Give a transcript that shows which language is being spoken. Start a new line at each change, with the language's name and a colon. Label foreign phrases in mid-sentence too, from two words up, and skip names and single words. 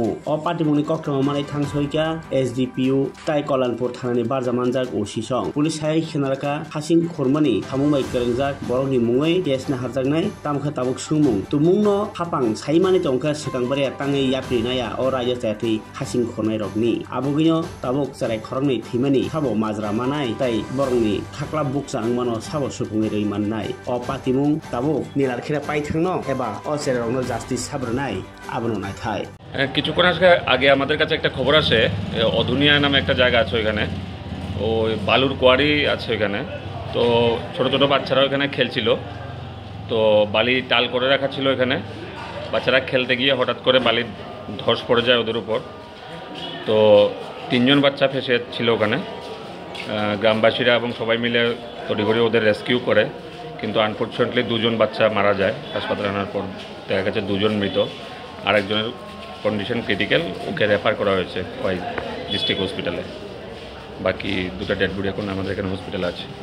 Kok Borok: o patimungni koktong manai thangsoika SDPU tai Kollanpur thanani barjamanjak usisong police hai khenaraka hasing khurmani thamungbai kerengjak borokni mungoi case na harjaknai tamkha tabuk sungmung tumungno hapang saimani tongkha sikangbare tangai yaprinaya o raja sayatui hasing khornai rokni abugino tabuk jarai khorokni thimani sabo majra manai tai borokni thakla buksa angmano sabo supungi rei mannai o patimung tabuk nilarkhira paithangno eba o sererokno justice sabrnai abono naithai
Bangla: কিছুক্ষণ আগে আমাদের কাছে একটা খবর আসে অধুনিয়া নামে একটা জায়গা আছে ওখানে ওই বালুর কোয়ারি আছে ওখানে তো ছোট ছোট বাচ্চারা ওখানে খেলছিল তো বালি টাল করে রাখা ছিল এখানে বাচ্চারা খেলতে গিয়ে হঠাৎ করে বালি ধস পড়ে যায় ওদের উপর তো তিনজন বাচ্চা ফেসে ছিল ওখানে গ্রামবাসীরা এবং সবাই মিলে তড়িঘড়ি ওদের রেস্কিউ করে কিন্তু আনফর্চুনেটলি দুজন বাচ্চা মারা যায় হাসপাতালে আনার পর দেখা গেছে দুজন মৃত আরেকজনের
English: condition critical
Bangla: ওকে রেফার করা হয়েছে ওই
English: district hospital
Bangla: বাকি দুটো
English: dead body
Bangla: এখন আমাদের এখানে হসপিটালে আছে